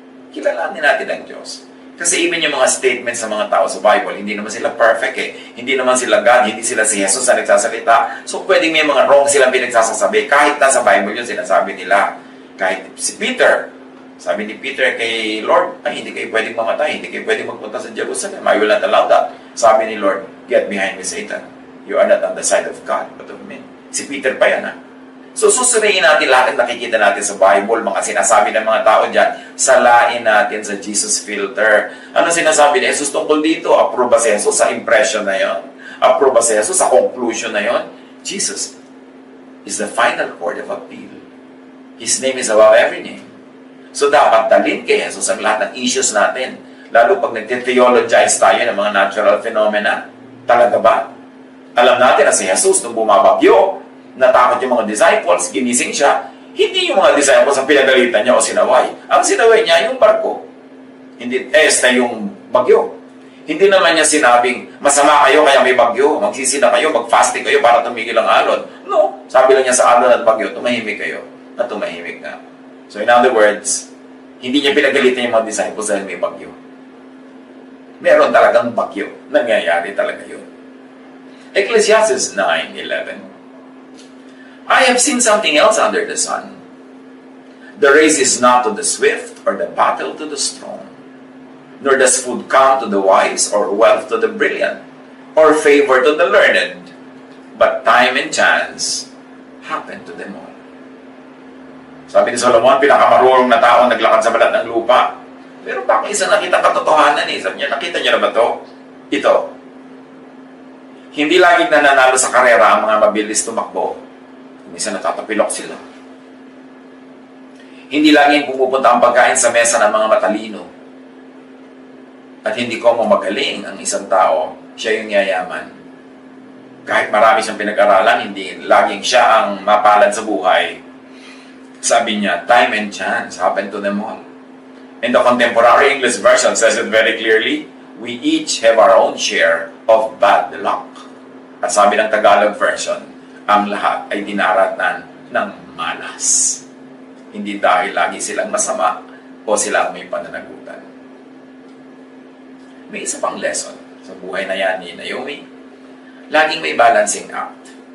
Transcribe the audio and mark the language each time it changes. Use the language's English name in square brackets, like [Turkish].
[Filipino] Kilalanin natin ang Diyos. Kasi even yung mga statements sa mga tao sa Bible, hindi naman sila perfect eh. Hindi naman sila God, hindi sila si Jesus na nagsasalita. So pwedeng may mga wrong silang pinagsasasabi. Kahit nasa Bible yun, sinasabi nila. Kahit si Peter, sabi ni Peter kay Lord, ay hindi kayo pwedeng mamatay, hindi kayo pwedeng magpunta sa Jerusalem. [English] I will not allow that. [Filipino] Sabi ni Lord, [English] get behind me, Satan. You are not on the side of God, but of men. [Filipino] Si Peter pa yan ha. So, susuriin natin lahat ng nakikita natin sa Bible, mga sinasabi ng mga tao dyan, salain natin sa Jesus filter. Ano sinasabi ni Jesus tungkol dito? Approve ba si Jesus sa impression na yon? Approve ba si Jesus sa conclusion na yon? [English] Jesus is the final court of appeal. His name is above every name. [Filipino] So, dapat dalhin kay Jesus ang lahat ng issues natin. Lalo pag nagte-theologize tayo ng mga natural phenomena. Talaga ba? Alam natin na si Jesus nung bumabagyo, natakot yung mga disciples, ginising siya, hindi yung mga disciples ang pinagalitan niya o sinaway. Ang sinaway niya yung barko. Hindi, yung bagyo. Hindi naman niya sinabing, masama kayo kaya may bagyo, magsisina kayo, mag-fasting kayo para tumigil ang alon. No. Sabi lang niya sa alon at bagyo, tumahimik kayo. At tumahimik nga. [English] So in other words, [Filipino] hindi niya pinagalitan yung mga disciples dahil may bagyo. Meron talagang bagyo. Nangyayari talaga yun. Ecclesiastes 9:11. [English] I have seen something else under the sun. The race is not to the swift, or the battle to the strong. Nor does food come to the wise, or wealth to the brilliant, or favor to the learned. But time and chance happened to them all. [Filipino] Sabi ni Solomon, pinakamarunong na tao ang naglakad sa balat ng lupa. Pero bakit isang nakita katotohanan eh? Sabi niya, nakita niyo na ba to? Ito. Hindi laging nananalo sa karera ang mga mabilis tumakbo. Minsan natatapilok sila. Hindi laging pumupunta ang pagkain sa mesa ng mga matalino. At hindi ko mo magaling ang isang tao, siya yung yayaman. Kahit marami siyang pinag-aralan, hindi laging siya ang mapalad sa buhay. Sabi niya, [English] time and chance happen to them all. And the contemporary English version says it very clearly, we each have our own share of bad luck. [Filipino] At sabi ng Tagalog version, ang lahat ay dinaratan ng malas. Hindi dahil lagi silang masama o sila may pananagutan. May isa pang lesson sa buhay na yan ni Naomi. Laging may balancing act.